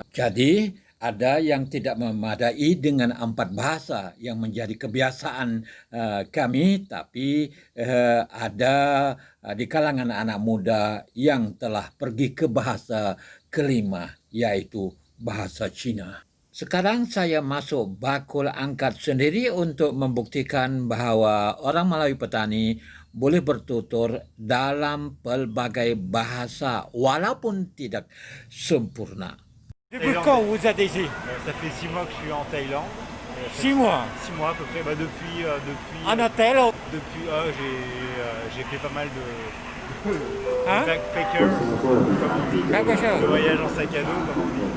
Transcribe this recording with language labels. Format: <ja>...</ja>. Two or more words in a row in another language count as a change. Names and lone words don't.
<ms>Jadi ada yang tidak memadai dengan 4 bahasa yang menjadi kebiasaan kami, tapi ada di kalangan anak muda yang telah pergi ke bahasa kelima, yaitu bahasa Cina. Sekarang saya masuk bakul angkat sendiri untuk membuktikan bahawa orang Melayu petani boleh bertutur dalam pelbagai bahasa walaupun tidak sempurna.</ms> <fr>Depuis quand vous êtes ici? Ça fait 6 mois que je suis en Thaïlande. 6 mois. 6 mois à peu près. Bah, depuis, En hôtel ou... j'ai fait pas mal de Hein? backpacker, comme on dit. Backpacker. De voyage en sac à dos, comme on dit.</fr>